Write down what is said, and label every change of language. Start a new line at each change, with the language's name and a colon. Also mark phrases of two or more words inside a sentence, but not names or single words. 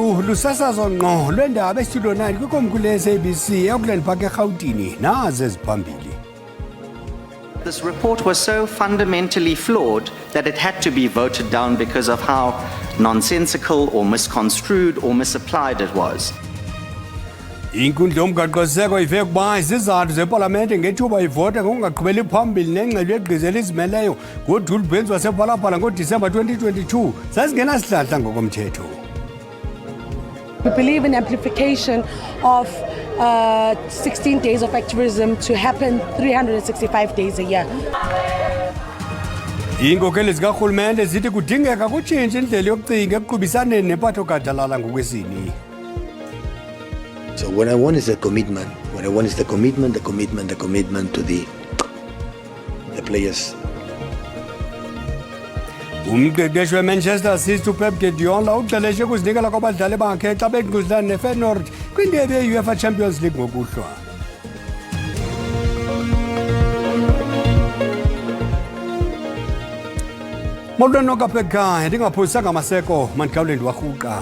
Xhosa: lusasazo ngqo lwendaba estudio 9 kwikomkhulu le-SABC eAuckland Park eGauteng nazi eziphambili.
English: This report was so fundamentally flawed that it had to be voted down because of how nonsensical or misconstrued or misapplied it was.
Xhosa: Inkundla yomgaqo-siseko ive ukuba izizathu zepalamente ngethuba ivota ngokungaqhubeli phambili nengxelo yegqiza elizimeleyo ngoDuli Benz wasephalaphala ngoDisemba 2022 zazingenasihlahla ngokomthetho.
English: We believe in amplification of 16 days of activism to happen 365 days a year.
Xhosa: Iinkokheli zikarhulumente zithi kudingeka kutshintshe indlela yokucinga ekuqubisaneni nempatho gadalala ngokwesini.
English: So what I want is a commitment. What I want is the commitment to the players.
Xhosa: Umqeqeshi weManchester City uPep Guardiola uqeqeshe ukuzinikela kwabadlali bakhe xa bengquzulana neFeyenoord kwindebe yeUEFA Champions League ngokuhlwa. Molweni okapheka ndingaphosanga amaseko mandikhawulendi warhuqa.